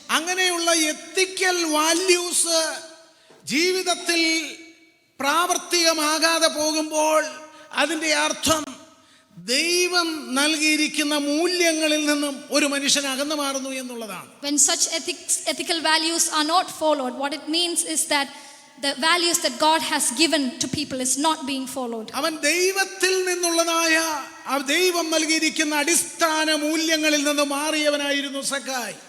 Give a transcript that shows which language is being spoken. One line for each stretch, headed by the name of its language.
Malayalam: അങ്ങനെയുള്ള എത്തിക്കൽ വാല്യൂസ് ജീവിതത്തിൽ പ്രാവർത്തികമാകാതെ പോകുമ്പോൾ അതിന്റെ അർത്ഥം ദൈവം നൽകിയിരിക്കുന്ന മൂല്യങ്ങളിൽ നിന്നും ഒരു മനുഷ്യൻ അകന്നു മാറുന്നു എന്നുള്ളതാണ്.
English: When such ethical values are not followed, what it means is that the values that God has given to people is not being followed.
Malayalam: അവൻ ദൈവത്തിൽ നിന്നുള്ളതായ ദൈവം നൽകിയിരിക്കുന്ന അടിസ്ഥാന മൂല്യങ്ങളിൽ നിന്ന് മാറിയവനായിരുന്നു സഖായി.